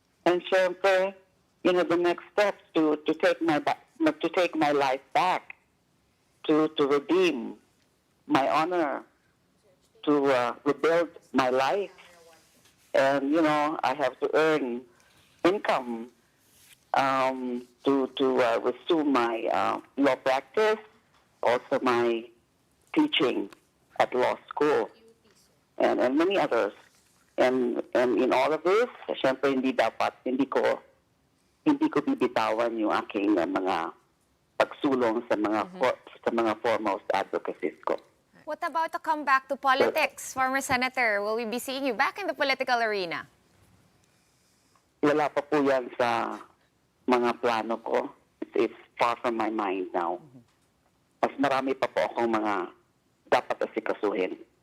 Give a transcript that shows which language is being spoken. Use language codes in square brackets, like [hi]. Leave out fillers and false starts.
[en] And syempre, the next steps to take my life back, to redeem my honor, to rebuild my life. And, I have to earn income to resume my law practice, also my teaching at law school, and many others. And in all of this, [tl] syempre hindi ko bibitawan yung aking mga pagsulong sa mga [en] foremost advocacies [tl] ko. [en] What about to come back to politics, former Senator? Will we be seeing you back in the political arena? [tl] Wala pa po yan sa mga plano ko. [en] It's far from my mind now. [tl] Mas marami pa po akong mga dapat asikasuhin.